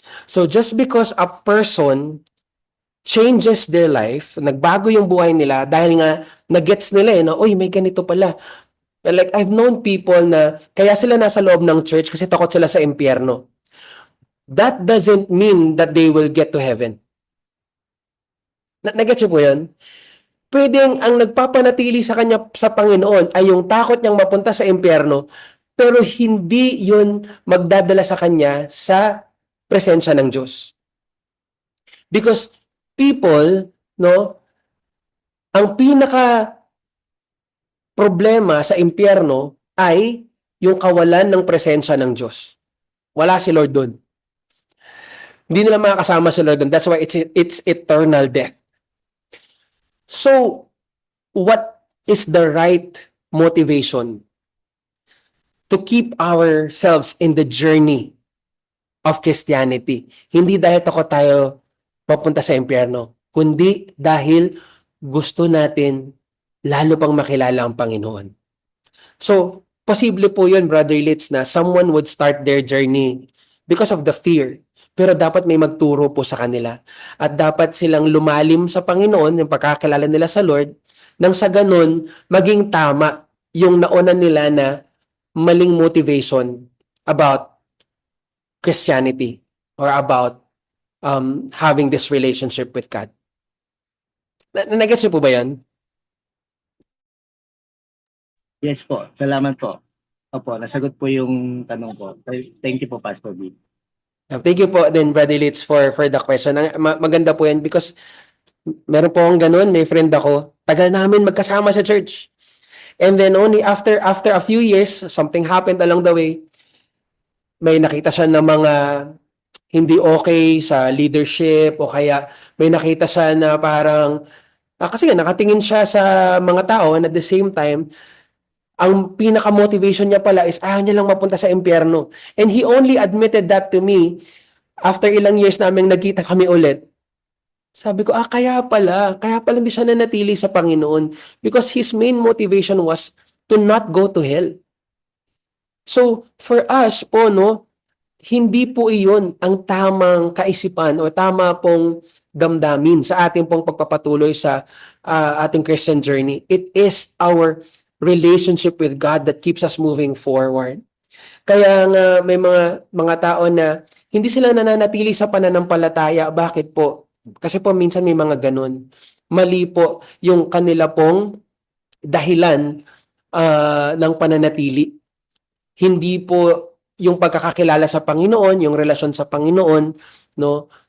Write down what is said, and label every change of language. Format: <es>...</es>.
<en>So just because a person changes their life,</en> <tl>nagbago yung buhay nila dahil nga nag-gets nila na, oy, may ganito pala.</tl> <en>Like, I've known people</en> <tl>na kaya sila nasa loob ng church kasi takot sila sa impyerno.</tl> <en>That doesn't mean that they will get to heaven.</en> <tl>Nag-gets po yun? Pwedeng ang nagpapanatili sa kanya sa Panginoon ay yung takot niyang mapunta sa impyerno, pero hindi yun magdadala sa kanya sa presensya ng Diyos.</tl> <en>Because people,</en> <tl>no, ang pinaka problema sa impyerno ay yung kawalan ng presensya ng Diyos. Wala si Lord doon. Hindi nila makakasama si Lord doon.</tl> <en>That's why it's eternal death. So, what is the right motivation to keep ourselves in the journey of Christianity?</en> <tl>Hindi dahil takot tayo papunta sa impyerno, kundi dahil gusto natin lalo pang makilala ang Panginoon.</tl> <en>So,</en> <tl>posible po yun,</tl> <en>Brother Litz, na someone would start their journey because of the fear.</en> <tl>Pero dapat may magturo po sa kanila. At dapat silang lumalim sa Panginoon, yung pagkakilala nila sa Lord, nang sa ganun, maging tama yung nauna nila na maling motivation</tl> <en>about Christianity or about having this relationship with God.</en> <tl>Nag-gets niyo po ba yan? Yes po. Salamat po. Opo, nasagot po yung tanong ko.</tl> <en>Thank you</en> <tl>po, Pastor B.</tl> <en>Thank you</en> <tl>po din, Brother Litz,</tl> <en>for the question.</en> <tl>Maganda po yan because meron po akong ganun, may friend ako. Tagal namin magkasama sa church.</tl> <en>And then only after a few years, something happened along the way.</en> <tl>May nakita siya ng mga hindi okay sa leadership o kaya may nakita siya na parang kasi nga nakatingin siya sa mga tao</tl> <en>and at the same time</en> <tl>ang pinaka-motivation niya pala is ayaw niya lang mapunta sa impyerno.</tl> <en>And he only admitted that to me after</en> <tl>ilang years naming nagkita kami ulit. Sabi ko, kaya pala hindi siya nanatili sa Panginoon</tl> <en>because his main motivation was to not go to hell.</en> <tl>So, for us po, no, hindi po iyon ang tamang kaisipan o tama pong damdamin sa ating pong pagpapatuloy sa ating Christian journey.</tl> <en>It is our relationship with God that keeps us moving forward.</en> <tl>Kaya nga may mga tao na hindi sila nananatili sa pananampalataya. Bakit po? Kasi po minsan may mga ganun. Mali po yung kanila pong dahilan ng pananatili. Hindi po yung pagkakakilala sa Panginoon, yung relasyon sa Panginoon, no?</tl>